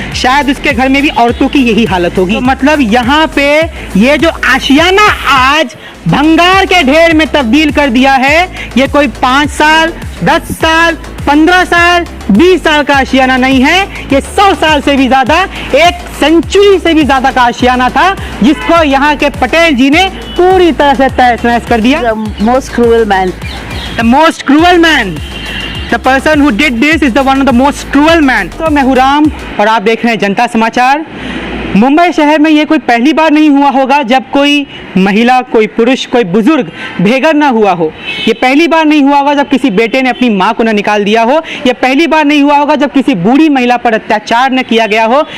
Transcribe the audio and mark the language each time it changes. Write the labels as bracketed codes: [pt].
[hi] शायद उसके घर में भी औरतों की यही हालत होगी। तो मतलब यहाँ पे ये जो आशियाना आज भंगार के ढेर में तब्दील कर दिया है, ये कोई 5 साल 10 साल 15 साल 20 साल का आशियाना नहीं है, ये 100 साल से भी ज्यादा, एक सेंचुरी से भी ज्यादा का आशियाना था, जिसको यहाँ के पटेल जी ने पूरी तरह से तहस नहस कर दिया। [en] Most cruel man, The most cruel man, the person who did this is the one of the most cruel man। [hi] तो मैं हूँ राम और आप देख रहे हैं जनता समाचार। मुंबई शहर में ये कोई पहली बार नहीं हुआ होगा जब कोई महिला, कोई पुरुष, कोई बुजुर्ग बेघर ना हुआ हो। ये पहली बार नहीं हुआ होगा जब किसी बेटे ने अपनी माँ को ना निकाल दिया हो। ये पहली बार नहीं हुआ होगा जब किसी बूढ़ी महिला पर अत्याचार न किया गया हो।